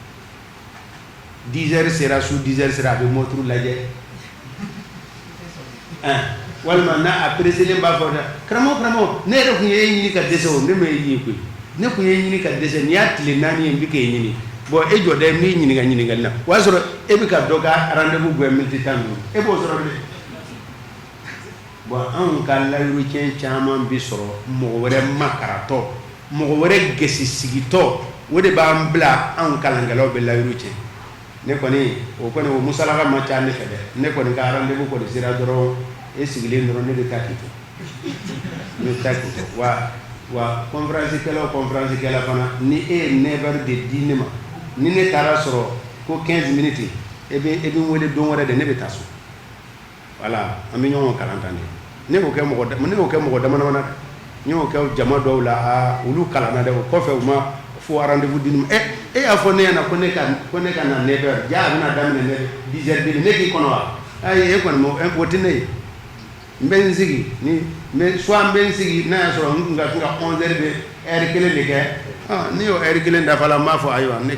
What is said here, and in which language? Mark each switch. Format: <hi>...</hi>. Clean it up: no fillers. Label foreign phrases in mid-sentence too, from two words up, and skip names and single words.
<bm>10h sera su 10h sera a bɛ mɔturu lajɛ walima n'a a pereselen b'a fɔ dɛ karamɔgɔ ne yɛrɛ kun ye e ɲini ka dɛsɛ o ne ma e ɲini koyi ne kun ye ɲini ka dɛsɛ nin y'a tile 4 ye n bɛ k'e ɲini bon e jɔ dɛ n b'i ɲininka ɲininkali la o y'a sɔrɔ e bɛ ka dɔ ka rendez-vous bɔ minute 10 e b'o sɔrɔ bilen bon anw ka layiru tiɲɛ caman bi sɔrɔ mɔgɔ wɛrɛ makaratɔ mɔgɔ wɛrɛ gɛsi sigitɔ o de b'an bila anw kalankɛlaw bɛ layiru tiɲɛ ne kɔni o musalaka ma ca ne fɛ dɛ ne kɔni ka rendez-vous kɔni sera dɔrɔn e sigilen dɔrɔn ne bɛ taa k'i to wa conférence kɛla fana ni e ye 9h de di ne ma ni ne taara sɔrɔ ko 15 minutes e bɛ n wele don wɛrɛ de ne bɛ taa so voilà an bɛ ɲɔgɔn kalan tan de ne y'o kɛ mɔgɔ dama-dama na dɛ n y'o kɛ jama dɔw la olu kalanna dɛ o kɔfɛ u ma fo rendez-vous di ne ma e y'a fɔ ne ɲɛna ko ne ka na 9h ja a bɛna daminɛ 10h bi ne k'i kɔnɔ wa ayi e kɔni o tɛ ne ye n bɛ n sigi soit n bɛ n sigi n'a y'a sɔrɔ n ka 11h bɛ heure kelen de kɛ ni y'o heure kelen dafala n b'a fɔ ayiwa ne</bm>